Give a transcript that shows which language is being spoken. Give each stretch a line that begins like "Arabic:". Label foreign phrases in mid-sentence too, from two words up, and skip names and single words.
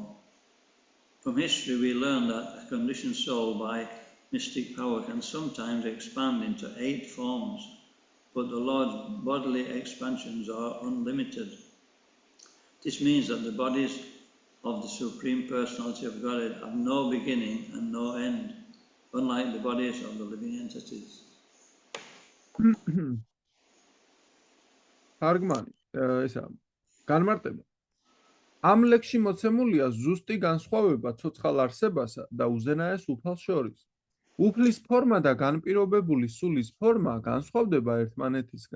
English: From history we learn that a conditioned soul by mystic power can sometimes expand into 8 forms, but the Lord's bodily expansions are unlimited. This means that the bodies of the Supreme Personality of Godhead have no beginning and no end, unlike the bodies of the living entities.
Georgian: თარგმანი, ესა, განმარტება. ამ ლექსში მოცემულია ზუსტი განსხვავება ცოცხალ არსებასა და უზენაეს უფალს შორის. უფლის ფორმა და განპირობებული სულის ფორმა განსხვავდება ერთმანეთისგან.